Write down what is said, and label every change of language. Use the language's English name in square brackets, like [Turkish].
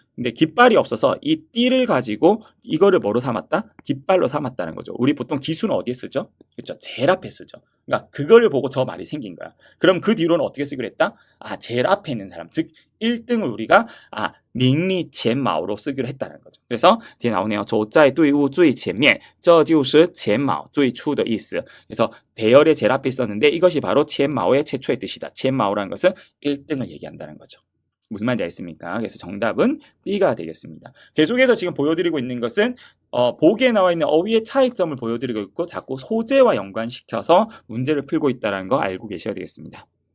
[Korean] 근데 깃발이 없어서 이 띠를 가지고 이거를 뭐로 삼았다? 깃발로 삼았다는 거죠. 우리 보통 기수는 어디에 쓰죠? 그렇죠. 제일 앞에 쓰죠. 그러니까 그걸 보고 저 말이 생긴 거야. 그럼 그 뒤로는 어떻게 쓰기로 했다? 제일 앞에 있는 사람. 즉 1등을 우리가 밍리前마오로 쓰기로 했다는 거죠. 그래서 뒤에 나오네요. [Chinese] 走在队伍最前面这就是前毛最初的意思. [Korean] 그래서 대열의 제일 앞에 있었는데 이것이 바로 前마오의 최초의 뜻이다. 前마오라는 것은 1등을 얘기한다는 거죠. 무슨 말인지 알겠습니까? 그래서 정답은 B가 되겠습니다. 계속해서 지금 보여드리고 있는 것은 보기에 나와 있는 어휘의 차이점을 보여드리고 있고 자꾸 소재와 연관시켜서 문제를 풀고 있다는 거 알고 계셔야 되겠습니다.